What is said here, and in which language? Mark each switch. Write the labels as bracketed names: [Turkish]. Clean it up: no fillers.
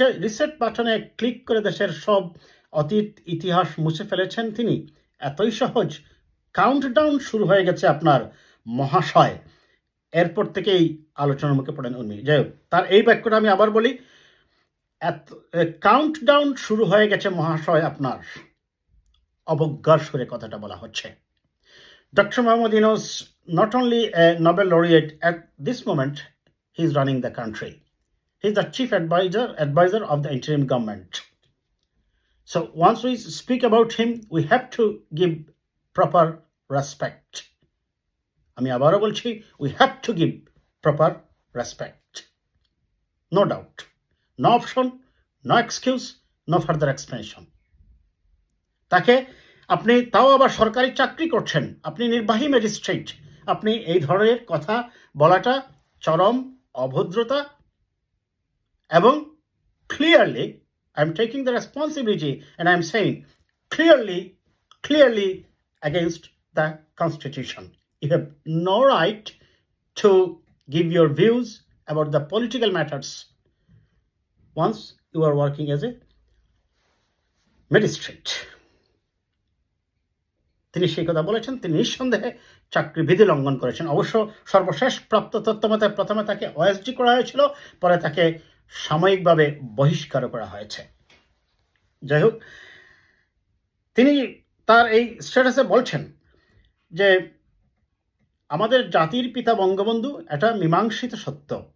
[Bangla] Reset বাটনে click করে দেশের সব অতীত ইতিহাস মুছে ফেলেছেন তিনি। এতই সহজ? কাউন্টডাউন শুরু হয়ে গেছে আপনার মহাশয়। এরপর থেকেই আলোচনার মুখে পড়েন উনি। যাই হোক, তার এই বাক্যটা আমি আবার বলি, কাউন্টডাউন শুরু হয়ে গেছে মহাশয় আপনার। অবজ্ঞার সুরে কথাটা বলা হচ্ছে। Dr. [English] Mohammad Yunus, not only a Nobel laureate at this moment, he is running the country. He is the chief advisor of the interim government. So once we speak about him, we have to give proper respect. [Bangla] আমি আবারও বলছি, [English] we have to give proper respect. No doubt. No option, no excuse, no further explanation. [Bangla] তাকে আপনি, তাও আবার সরকারি চাকরি করছেন, আপনি নির্বাহী ম্যাজিস্ট্রেট, আপনি এই ধরনের কথা বলাটা চরম অভদ্রতা এবং [English] clearly, I'm taking the responsibility and I'm saying clearly against the Constitution. You have no right to give your views about the political matters once you are working as a magistrate. [Bangla] তিনি সেই কথা বলেছেন, তিনি নিঃসন্দেহে চাকরি বিধি লঙ্ঘন করেছেন। অবশ্য সর্বশেষ প্রাপ্ত তথ্য মতে প্রথমে তাকে ওএসডি করা হয়েছিল, পরে তাকে সাময়িকভাবে বহিষ্কার করা হয়েছে। যাই হোক, তিনি তার এই স্ট্যাটাসে বলছেন যে আমাদের জাতির পিতা বঙ্গবন্ধু, এটা মীমাংসিত সত্য।